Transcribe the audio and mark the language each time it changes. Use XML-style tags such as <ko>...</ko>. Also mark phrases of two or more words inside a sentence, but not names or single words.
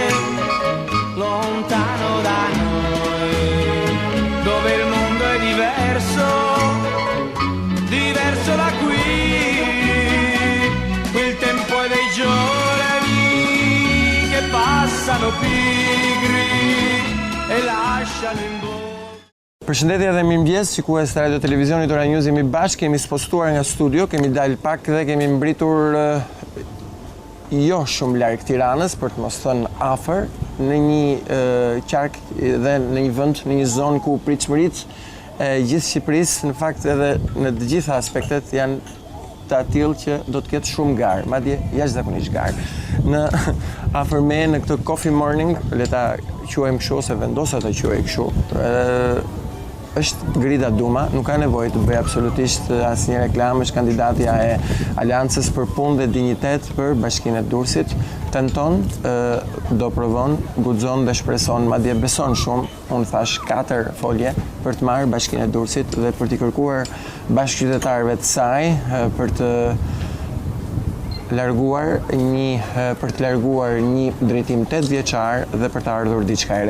<it>lontano da noi, dove il mondo è diverso, diverso da qui, il tempo è dei giorni che passano pigri e lasciano in bocca.</it> <sq>Përshëndetje dhe mirëmëngjes, shikues të Radio Televizionit Ora News, jemi bashkë, kemi spostuar nga studio, kemi dalë pak dhe kemi mbritur jo shumë larg Tiranës, për të mos thënë afër, në një qark dhe në një vend, në një zonë ku pritshmëritë e gjithë Shqipërisë, në fakt edhe në të gjitha aspektet janë të atill që do të ketë shumë garë, madje jashtëzakonisht garë. Në afër me në këtë</sq> <en>coffee morning,</en> <sq>le ta quajmë kështu ose vendosa ta quaj kështu. Është Grida Duma, nuk ka nevojë të bëj absolutisht asnjë reklamë, është kandidatja e Aleancës për Punë dhe Dinjitet për Bashkinë e Durrësit. Tenton, do provon, guxon dhe shpreson, madje beson shumë, unë thash 4 folje për të marrë Bashkinë e Durrësit dhe për t'i kërkuar bashkëqytetarëve të saj për të larguar një drejtim 8 vjeçar dhe për të ardhur diçka e re.</sq>